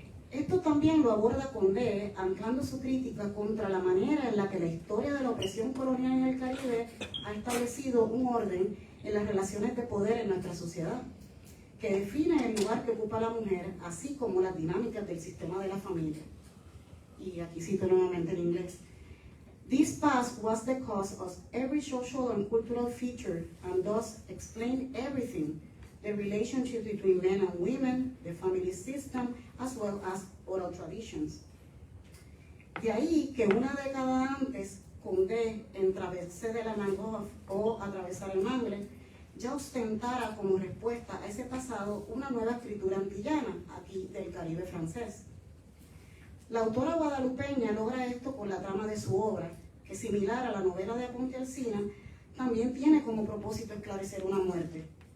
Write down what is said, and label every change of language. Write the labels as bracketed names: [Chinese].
[Spanish] Esto también lo aborda Condé, anclando su crítica contra la manera en la que la historia de la opresión colonial en el Caribe ha establecido un orden en las relaciones de poder en nuestra sociedad, que define el lugar que ocupa la mujer, así como las dinámicas del sistema de la familia. Y aquí cito nuevamente en inglés. [English] This past was the cause of every social and cultural feature, and thus explained everything, the relationship between men and women, the family system, as well as oral traditions. [Spanish] De ahí que una década antes, Condé, en Traversée de la Mangrove o Atravesar el Mangle, ya ostentara como respuesta a ese pasado una nueva escritura antillana, aquí del Caribe francés. La autora guadalupeña logra esto con la trama de su obra, que similar a la novela de Ponte Alsina, también tiene como propósito esclarecer una muerte.